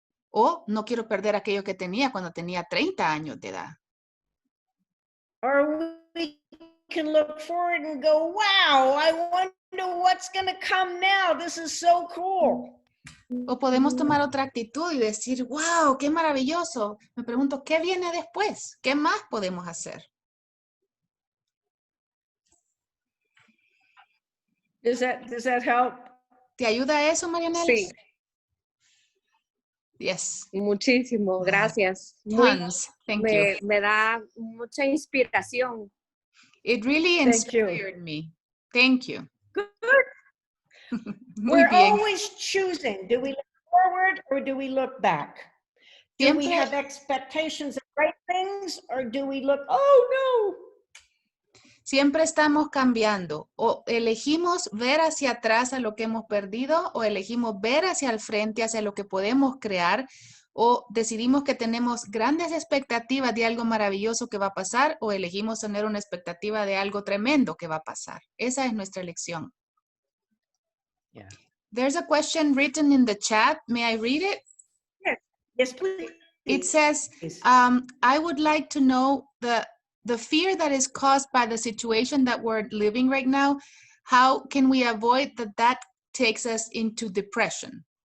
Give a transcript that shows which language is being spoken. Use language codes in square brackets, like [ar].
[es] O no quiero perder aquello que tenía cuando tenía 30 años de edad. [en] Or we can look forward and go, wow, I wonder what's going to come now. This is so cool. [es] O podemos tomar otra actitud y decir, wow, qué maravilloso. Me pregunto, ¿qué viene después? ¿Qué más podemos hacer? [en] Does that help? [es] ¿Te ayuda eso, Marianela? Sí. [en] Yes. [es] Muchísimo, gracias. [en] Tons. Thank you. [es] Me da mucha inspiración. [en] It really inspired me. Thank you. Good. [es] Muy [en] We're [es] bien. [en] always choosing. Do we look forward or do we look back? Do we have expectations of great things or do we look, oh no? [es] Siempre estamos cambiando. O elegimos ver hacia atrás a lo que hemos perdido o elegimos ver hacia el frente, hacia lo que podemos crear o decidimos que tenemos grandes expectativas de algo maravilloso que va a pasar o elegimos tener una expectativa de algo tremendo que va a pasar. Esa es nuestra elección. [en] Yeah. There's a question written in the chat. May I read it? Yes, please. It says, I would like to know the fear that is caused by the situation that we're living right now. How can we avoid that takes us into depression?